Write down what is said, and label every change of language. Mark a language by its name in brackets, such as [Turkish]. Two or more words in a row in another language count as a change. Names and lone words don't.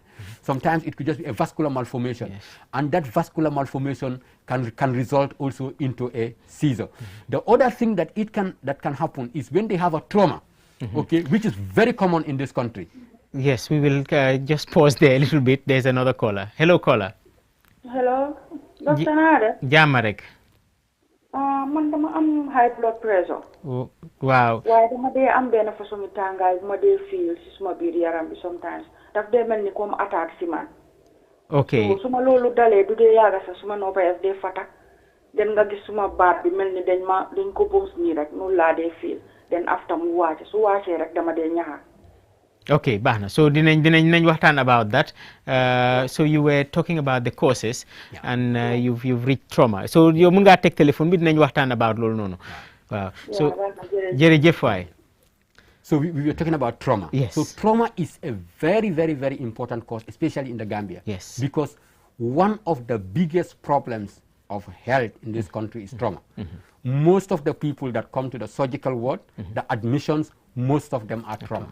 [English] Sometimes it could just be a vascular malformation, and that vascular malformation can result also into a seizure. The other thing that can happen is when they have a trauma, okay, which is very common in this country. Yes, we will just pause there a little bit. There's another caller. Hello, caller. Hello, Dr. Nada. [Wolof] Jamarek. Man dama am [English] high blood pressure. Oh, wow. [Wolof] Why dama dey am benn façon tàngaay ma dey feel ci suma biir yaram bi sometimes. Daf dee mel ni [French] comme attaque [Wolof] si man. [English] Okay. [Wolof] So suma loolu dalee du dee yaaga sax suma noppa daf dee fatak. Den nga gis suma baat bi mel ni dañ ko booms nii rek noonu laa dee feel. Then after mu wàcce su wàccee rek dama dee ñaxa. [English] Okay, Bahna. So [Wolof] dinañ waxtaan [English] about that. So you were talking about the causes, and you've reached trauma. [Wolof] So yow mën ngaa teg téléphone bi dinañ waxtaan about loolu noonu. Wow. So jërëjëf waay. [English] So we were talking about trauma. Yes. So trauma is a very, very, very important cause, especially in the Gambia. Yes. Because one of the biggest problems of health in this country is trauma. Most of the people that come to the surgical ward, the admissions, most of them are trauma.